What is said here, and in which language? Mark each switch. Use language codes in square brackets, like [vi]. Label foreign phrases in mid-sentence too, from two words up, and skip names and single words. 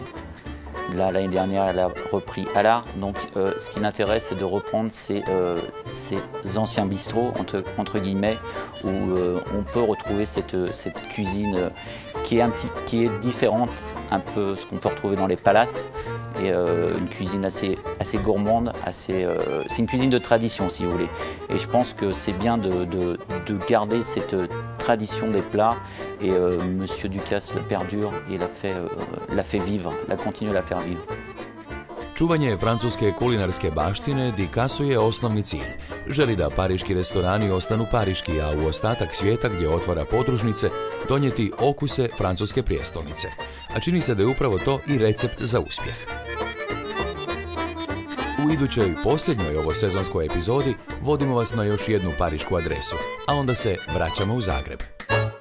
[fr] Là, l'année dernière, elle a repris à l'art. Donc, ce qui l'intéresse, c'est de reprendre ces anciens bistrots, entre guillemets, où on peut retrouver cette cuisine qui est différente, un peu ce qu'on peut retrouver dans les palaces, et une cuisine assez gourmande, c'est une cuisine de tradition, si vous voulez. Et je pense que c'est bien de garder cette tradition des plats, et monsieur Ducasse le perdure et l'a fait vivre, l'a continue à la faire vivre. [hr] Čuvanje francuske kulinarske baštine Ducassu je osnovni cilj. Želi da pariški restorani ostanu pariški, a u ostatak svijeta gdje otvara podružnice donijeti okuse francuske prijestolnice. A čini se da je upravo to i recept za uspjeh. U idućoj posljednjoj ovosezonskoj epizodi vodimo vas na još jednu parišku adresu, a onda se vraćamo u Zagreb.